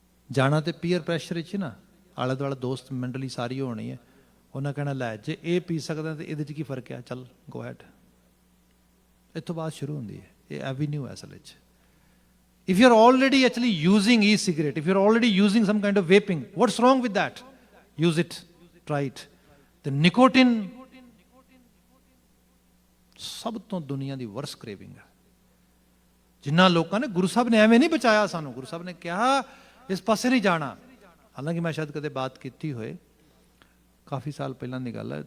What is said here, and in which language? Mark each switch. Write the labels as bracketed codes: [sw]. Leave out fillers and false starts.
[pa] ਜਾਣਾ ਤੇ peer pressure ਵਿੱਚ ਨਾ, ਆਲੇ ਦੁਆਲੇ ਦੋਸਤ ਮੰਡਲੀ ਸਾਰੀ ਹੋਣੀ ਹੈ, ਉਹਨਾਂ ਕਹਿਣਾ, ਲੈ ਜੇ ਇਹ ਪੀ ਸਕਦਾ ਤੇ ਇਹਦੇ 'ਚ ਕੀ ਫਰਕ ਹੈ, ਚੱਲ [en] Go ahead. [pa] ਇੱਥੋਂ ਬਾਅਦ ਸ਼ੁਰੂ ਹੁੰਦੀ ਹੈ ਇਹ ਐਵੀਨਿਊ ਅਸਲ ਵਿੱਚ। [en] If you're already actually using e-cigarette, if you're already using some kind of vaping, what's wrong with that? Use it, try it. The nicotine [pa] ਸਭ ਤੋਂ ਦੁਨੀਆ ਦੀ ਵਰਸ ਕ੍ਰੇਵਿੰਗ ਹੈ। ਜਿਨ੍ਹਾਂ ਲੋਕਾਂ ਨੇ, ਗੁਰੂ ਸਾਹਿਬ ਨੇ ਐਵੇਂ ਨਹੀਂ ਬਚਾਇਆ ਸਾਨੂੰ, ਗੁਰੂ ਸਾਹਿਬ ਨੇ ਕਿਹਾ ਇਸ ਪਾਸੇ ਨਹੀਂ ਜਾਣਾ। ਹਾਲਾਂਕਿ ਮੈਂ ਸ਼ਾਇਦ ਕਦੇ ਬਾਤ ਕੀਤੀ ਹੋਏ, ਕਾਫੀ ਸਾਲ ਪਹਿਲਾਂ ਦੀ ਗੱਲ ਹੈ।